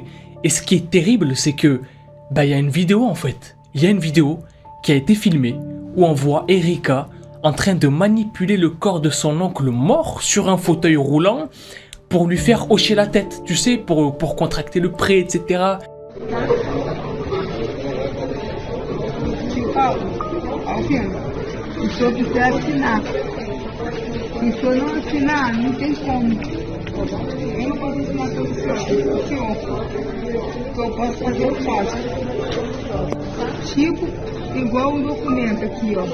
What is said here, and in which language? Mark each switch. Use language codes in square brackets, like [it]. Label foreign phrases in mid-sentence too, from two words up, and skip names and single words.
[fr] Et ce qui est terrible, c'est que, bah, il y a une vidéo en fait. Il y a une vidéo qui a été filmée où on voit Erika en train de manipuler le corps de son oncle mort sur un fauteuil roulant pour lui faire hocher la tête, tu sais, pour contracter le prêt, etc. [pt] Ó, filho, se o senhor quiser assinar. Se o senhor não assinar, não tem como. Eu não posso assinar pelo senhor. O que eu posso fazer, eu faço. Tipo, igual o documento aqui, ó.